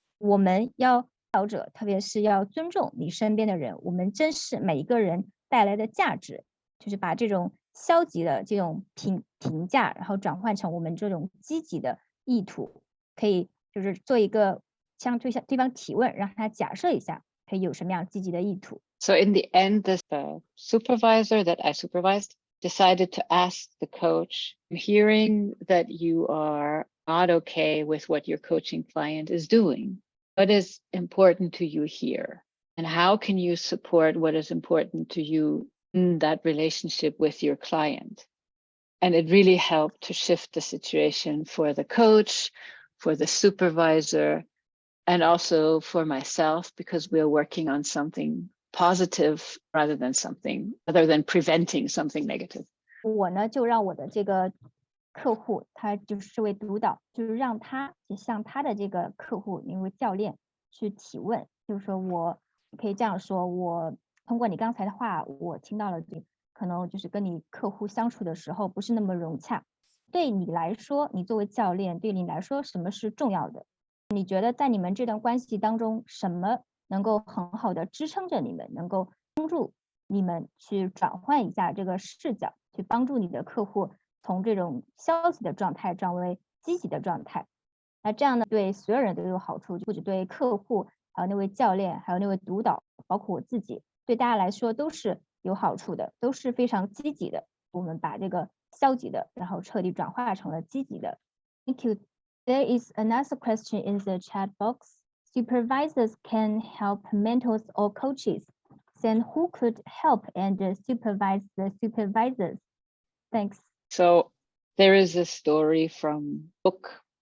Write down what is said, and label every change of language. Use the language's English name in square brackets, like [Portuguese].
[Chinese] 我们要者，特别是要尊重你身边的人，我们珍视每一个人带来的价值，就是把这种消极的这种评价，然后转换成我们这种积极的意图，可以就是做一个向对方提问，让他假设一下可以有什么样积极的意图。 [English] So in the end, the supervisor that I supervised decided to ask the coach, hearing that you are not okay with what your coaching client is doing, what is important to you here? And how can you support what is important to you in that relationship with your client? And it really helped to shift the situation for the coach, for the supervisor, and also for myself, because we're working on something positive rather than preventing something negative. [Chinese] 我呢就让我的这个客户，他就是这位督导，就是让他向他的这个客户，因为教练去提问，就是说我可以这样说，我通过你刚才的话，我听到了可能就是跟你客户相处的时候不是那么融洽。对你来说，你作为教练，对你来说什么是重要的？你觉得在你们这段关系当中，什么能够很好的支撑着你们，能够帮助你们去转换一下这个视角，去帮助你的客户从这种消极的状态转为积极的状态。那这样呢，对所有人都有好处，不只对客户，还有那位教练，还有那位督导，包括我自己，对大家来说都是有好处的，都是非常积极的。我们把这个消极的，然后彻底转化成了积极的。 [English] Thank you. There is another question in the chat box. Supervisors can help mentors or coaches. Then who could help and supervise the supervisors? Thanks. So there is a story from book.